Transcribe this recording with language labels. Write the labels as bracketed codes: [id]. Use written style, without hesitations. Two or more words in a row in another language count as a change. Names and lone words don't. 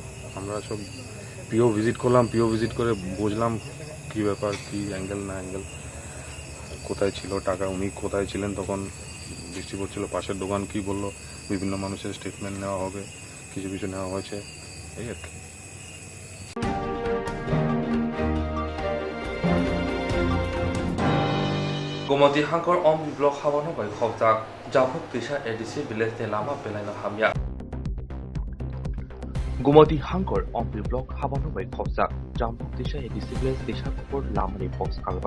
[bn] আমরা সব [en] PO visit [bn] করলাম, [en] PO visit [bn] করে বুঝলাম কী ব্যাপার, কী অ্যাঙ্গেল না অ্যাঙ্গেল, কোথায় ছিল টাকা, উনি কোথায় ছিলেন তখন বৃষ্টি পড়ছিল, পাশের দোকান কী বললো, বিভিন্ন মানুষের স্টেটমেন্ট নেওয়া হবে, কিছু কিছু নেওয়া হয়েছে, এই আর কি। [trp] Gumati hangkor om blok hawano bai khawtak jabuk tisha edisi bilete lama belaino hamya. Gumati hangkor om blok hawano bai khawtak jabuk tisha edisi bilete tisha kopor lamani box kalbar.